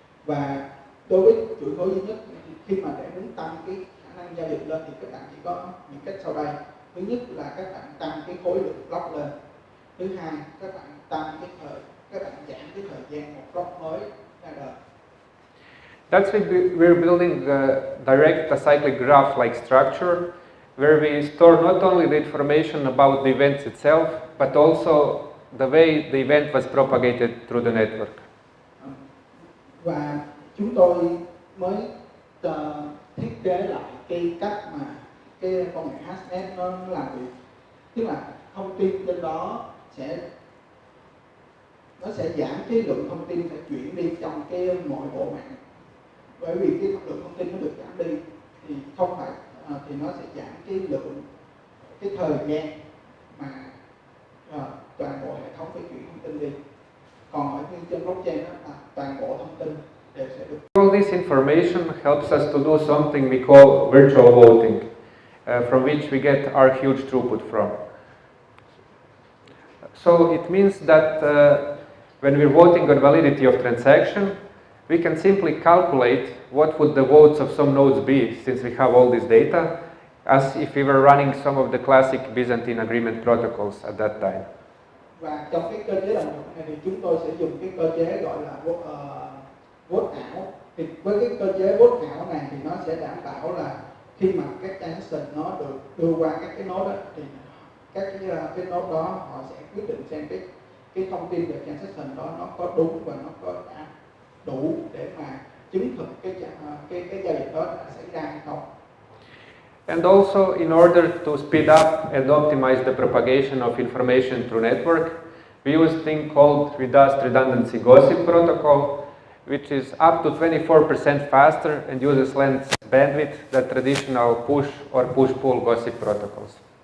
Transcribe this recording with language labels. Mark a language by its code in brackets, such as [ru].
[vi] Và đối với chuỗi khối duy nhất thì khi mà để muốn tăng cái khả năng giao dịch lên thì các bạn chỉ có những cách sau đây. Thứ nhất là các bạn tăng cái khối lượng block lên. Thứ hai, các bạn giảm cái thời gian một block mới ra đời. [en] That's why we're building a direct acyclic graph-like structure, where we store not only the information about the events itself, but also the way the event was propagated through the network. [vi] Và chúng tôi mới thiết kế lại cái cách mà cái công nghệ hashnet nó làm việc, tức là thông tin trên đó nó sẽ giảm cái lượng thông tin phải chuyển đi trong cái mọi bộ mạng, bởi vì cái lượng thông tin nó được giảm đi thì không phải thì nó sẽ giảm cái thời gian mà toàn bộ hệ thống phải chuyển thông tin đi. Còn ở trên blockchain đó là toàn bộ thông tin đều sẽ được. [en] All this information helps us to do something we call virtual voting, from which we get our huge throughput from. So it means that when we're voting on validity of transaction, we can simply calculate what would the votes of some nodes be, since we have all this data, as if we were running some of the classic Byzantine agreement protocols at that time. [vi] Và trong cái cơ chế đồng thuận này thì chúng tôi sẽ dùng cái cơ chế gọi là vote ảo. Thì với cái cơ chế vote ảo này thì nó sẽ đảm bảo là khi mà các transaction nó được đưa qua các cái node đó, thì các cái node đó họ sẽ quyết định xem cái thông tin về transaction đó nó có đúng và nó có đã đủ để mà chứng thực cái giao dịch đó đã xảy ra hay không. [en] And also, in order to speed up and optimize the propagation of information through network, we use a thing called reduced redundancy gossip protocol, which is up to 24% faster and uses less bandwidth than traditional push or push-pull gossip protocols.